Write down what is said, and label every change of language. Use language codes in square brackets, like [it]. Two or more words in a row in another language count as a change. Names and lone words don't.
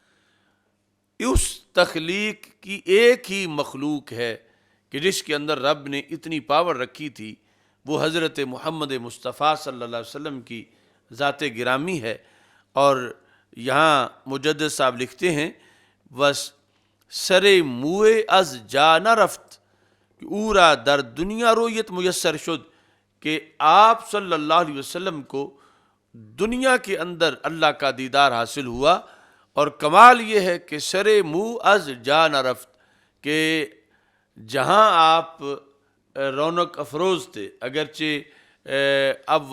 [ur] اس تخلیق کی ایک ہی مخلوق ہے کہ جس کے اندر رب نے اتنی پاور رکھی تھی، وہ حضرت محمد مصطفیٰ [ar] صلی اللہ علیہ وسلم [ur] کی ذات گرامی ہے۔ اور یہاں مجدد صاحب لکھتے ہیں [fa] بس سرے موئے از جا نہ رفت کہ اورا در دنیا رویت میسر شد، [ur] کہ آپ [ar] صلی اللہ علیہ وسلم [ur] کو دنیا کے اندر اللہ کا دیدار حاصل ہوا۔ اور کمال یہ ہے کہ [fa] سرے منہ از جا نہ رفت، [ur] کہ جہاں آپ رونق افروز تھے، اگرچہ اب